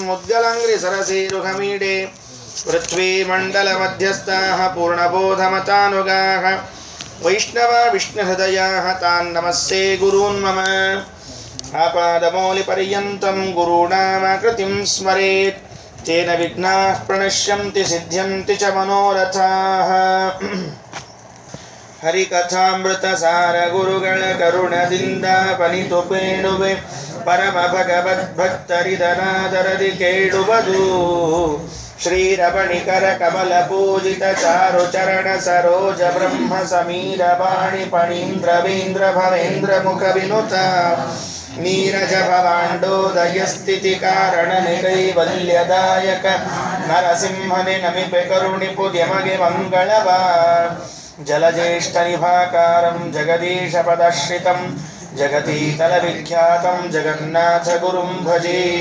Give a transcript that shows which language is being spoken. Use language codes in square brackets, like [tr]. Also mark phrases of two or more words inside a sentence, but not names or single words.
[sa] मुद्गलाङ्घ्रिसरसेरुहमीडे पृथ्वीमण्डलमध्यस्थाः पूर्णबोधमतानुगाः वैष्णवा विष्णुहृदयाः तान् नमस्ते गुरून् मम आपादमौलिपर्यन्तं गुरूणामाकृतिं स्मरेत् तेन विघ्नाः प्रणश्यन्ति सिद्ध्यन्ति च मनोरथाः [kn] ಹರಿಕಥಾಮೃತಸಾರ ಗುರುಗಳ ಕರುಣದಿಂದ ಪನಿತು ಪೇಳುವೆ ಪರಮ ಭಗವದ್ಭಕ್ತರಿದನಾದರದಿ ಕೇಳುವುದು ಶ್ರೀರಮಣಿಕರ ಕಮಲ ಪೂಜಿತ ಚಾರು ಚರಣ ಸರೋಜ ಬ್ರಹ್ಮ ಸಮೀರ ವಾಣಿ ಫಣೀಂದ್ರವೇಂದ್ರ ಭವೇಂದ್ರ ಮುಖ ವಿನುತ ನೀರಜ ಭವಾಂಡೋದಯ ಸ್ಥಿತಿ ಕಾರಣ ಕೈವಲ್ಯದಾಯಕ ನರಸಿಂಹನೆ ನಮಿಪೆ ಕರುಣಿ ಪುದ್ಯಮಗೆ ಮಂಗಳವ [sa] ಜಲಜ್ಯೇಷ್ಠನಿಭಾಕಾರಂ ಜಗದೀಶಪದಾಶ್ರಿತಂ ಜಗತೀತಲವಿಖ್ಯಾತಂ ಜಗನ್ನಾಥ ಗುರುಂ ಭಜೇ.